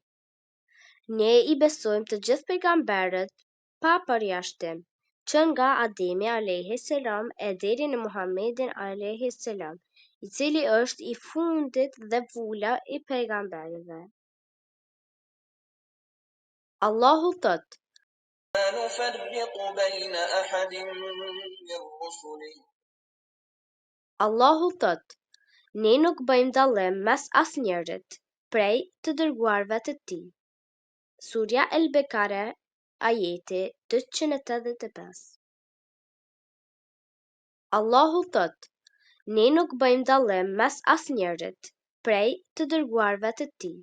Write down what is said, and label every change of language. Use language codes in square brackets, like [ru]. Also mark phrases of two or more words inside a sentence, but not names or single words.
[sq] Ne i besojmë të gjithë pejgamberët pa përjashtim, që nga Ademi [ar] عليه السلام [sq] e deri në Muhammedin [ar] عليه السلام, [sq] i cili është i fundit dhe vula i pejgamberëve. Allahu thot: [ar] لا نفرق بين أحد من رسله. [sq] Allahu thot: Ne nuk bëjmë dallim mes asnjërit prej të dërguarve të tij. Surja El-Bekare, ajeti 285. Allahu thot: Ne nuk bëjmë dallim mes asnjërit prej të dërguarve të tij.